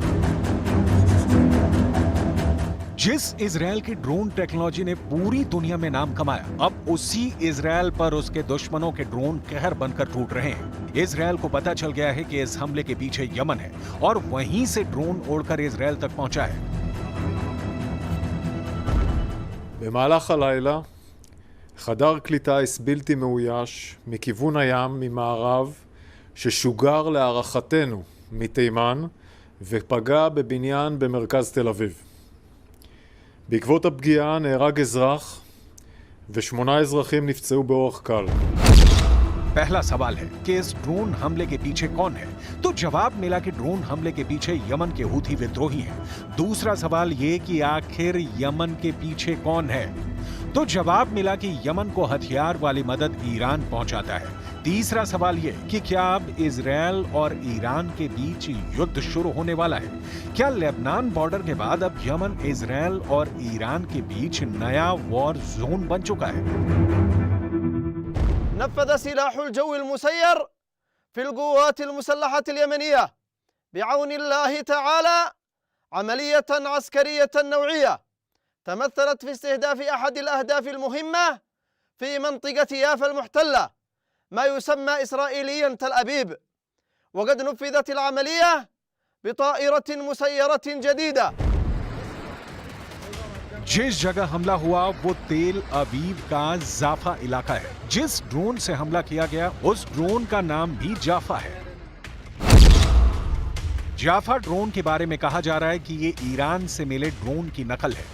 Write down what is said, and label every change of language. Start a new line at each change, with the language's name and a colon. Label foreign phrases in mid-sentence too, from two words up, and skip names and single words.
Hindi: जिस इजरायल की
English: drone technology
Hindi: ने पूरी दुनिया में नाम कमाया, अब उसी इजरायल पर उसके दुश्मनों के ड्रोन कहर बनकर टूट रहे हैं। इजरायल को पता चल गया है कि इस हमले के पीछे यमन है और वहीं से ड्रोन उड़कर इजरायल तक पहुंचा है।
Hebrew: במהלך הלילה חדר קליטה בלתי מאויש מכיוון הים ממערב ששוגר להערכתנו מתימן ופגע בבניין במרכז תל אביב. בעקבות הפגיעה נהרג אזרח ו8 אזרחים נפצעו באורח קל.
Hindi: पहला सवाल है कि इस ड्रोन हमले के पीछे कौन है? तो जवाब मिला कि ड्रोन हमले के पीछे यमन के हूथी विद्रोही हैं। दूसरा सवाल ये कि आखिर यमन के पीछे कौन है? तो जवाब मिला कि यमन को हथियार वाली मदद ईरान पहुंचाता है। तीसरा सवाल ये कि क्या अब इजरायल और ईरान के बीच युद्ध शुरू होने वाला है? क्या लेबनान बॉर्डर के बाद अब यमन, इजरायल और ईरान के बीच नया
English: war zone
Hindi: बन चुका है?
Arabic: نفذ سلاح الجو المسير في القوات المسلحة اليمنية بعون الله تعالى عملية عسكرية نوعية تمثلت في استهداف أحد الأهداف المهمة في منطقة يافا المحتلة، ما يسمى إسرائيليا تل أبيب. وقد نفذت العملية بطائرة مسيرة جديدة.
Hindi: जिस जगह हमला हुआ वो तेल अवीव का जाफा इलाका है। जिस ड्रोन से हमला किया गया उस ड्रोन का नाम भी जाफा है। जाफा ड्रोन के बारे में कहा जा रहा है कि ये ईरान से मिले ड्रोन की नकल है।